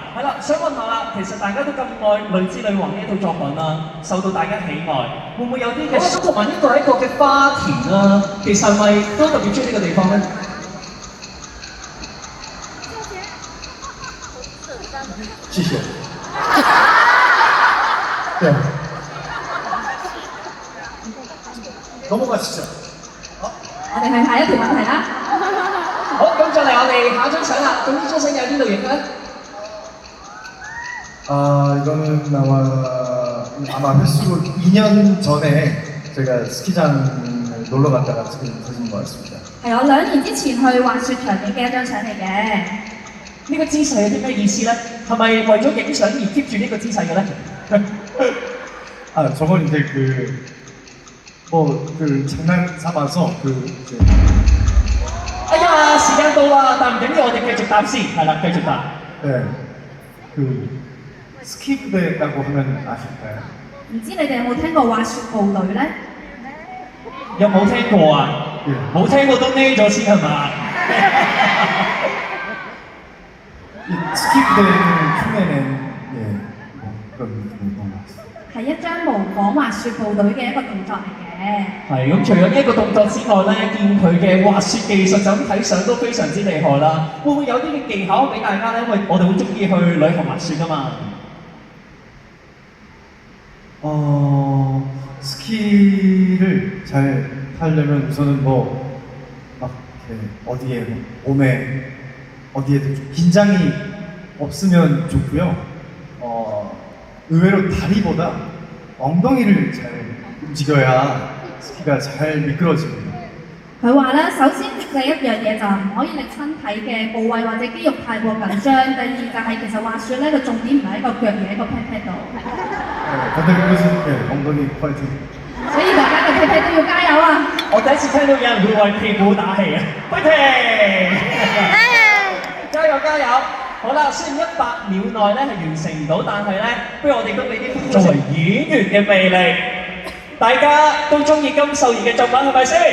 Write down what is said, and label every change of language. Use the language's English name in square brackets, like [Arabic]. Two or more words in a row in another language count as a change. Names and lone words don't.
[Cantonese] 係啦，想問下啦，其實大家都咁愛《淚之女王》呢一套作品啦，受到大家喜愛，會唔會有啲嘅？咁同埋呢個係一個嘅花田啦，其實係咪都特別中意呢個地方咧？謝謝。네. [Korean] 넘어가시죠. [Cantonese] 我哋去下一條問題啦。好，咁再嚟我哋下一張相啦。咁呢張相有邊度影嘅？ [Korean] 이거는 아마 횟수로 2년 전에 제가 스키장을 놀러 갔다가 찍은 사진인 것 같습니다. [Cantonese] 係我2年之前去滑雪場影嘅一張相嚟嘅。呢個姿勢有啲咩意思咧？係咪為咗影相而 keep 住呢個姿勢嘅咧？ [Korean] 아, 저건 이제 그 장난 삼아서 이제 [Cantonese] 哎呀，時間到啦，但唔緊要，我哋繼續答先，係啦，繼續答。 [Korean] 네, 그 스키 부대라고 하면 아실까요? [Cantonese] 唔知你哋有冇聽過滑雪部隊咧？有冇聽過啊？冇聽過都匿咗先係嘛？ [Korean] 이 스키 부대를 흉내낸 그런 것 같습니다. [Cantonese] 係一張模仿滑雪部隊嘅一個動作嚟嘅。係咁，除咗呢一個動作之外咧，見佢嘅滑雪技術就咁睇相都非常之厲害啦。會唔會有啲嘅技巧俾大家咧？因為我哋好中意去旅行滑雪噶嘛。 [Korean] 스키를 잘 타려면 우선은 막 이렇게 어디에 몸에 어디에도 좀 긴장이 없으면 좋고요. 의외로 다리보다 엉덩이를 잘 움직여야 스키가 잘 미끄러집니다. [Cantonese] 佢話咧，首先第一樣嘢就唔可以令身體嘅部位或者肌肉太過緊張。第二就係其實滑雪咧個重點唔係喺個腳而喺個 [English] pat pat [Cantonese] 度， [Korean] 다들 그래서 엉덩이 파이팅. [Cantonese] 所以大家嘅 [English] pat pat [Cantonese] 都要加油啊！我第一次聽到有人會為屁股打氣啊！揮停！加油加油！好啦，雖然100秒內咧係完成唔到，但係咧，不如我哋都俾啲作為演員嘅魅力，大家都中意金秀賢嘅作品係咪先？